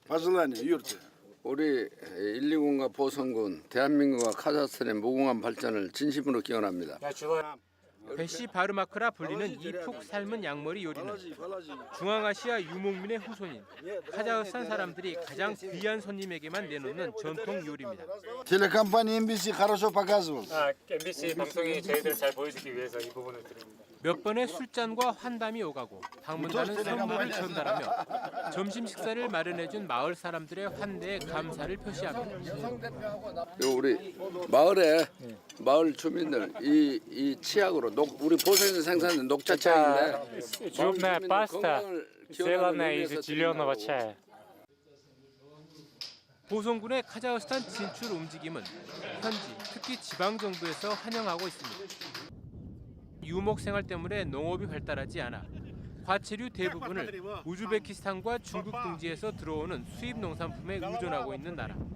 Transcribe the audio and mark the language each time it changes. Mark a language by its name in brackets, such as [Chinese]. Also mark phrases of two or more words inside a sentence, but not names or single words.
[Korean] 우리 119과 보성군, 대한민국과 카자흐스탄의 무궁한 발전을 진심으로 기원합니다. 베시 바르마크라 불리는 이 푹 삶은 양머리 요리는 중앙아시아 유목민의 후손인 카자흐스탄 사람들이 가장 귀한 손님에게만 내놓는 전통 요리입니다. [Russian] Телекомпания MBC хорошо показывал. [Korean] MBC 방송이 저희들 잘 보여주기 위해서 이 부분을 드립니다. 몇 번의 술잔과 환담이 오가고 방문단은 선물을 전달하며 점심 식사를 마련해준 마을 사람들의 환대에 감사를 표시합니다. 우리 마을 주민들 이 치약으로 우리 보성에서 생산된 녹차 치약인데 [Russian] Зубная паста, сделанная из зеленого чая. [Korean] 보성군의 카자흐스탄 진출 움직임은 현지, 특히 지방 정부에서 환영하고 있습니다. 유목 생활 때문에 농업이 발달하지 않아 과체류 대부분을 우즈베키스탄과 중국 등지에서 들어오는 수입 농산품에 의존하고 있는 나라.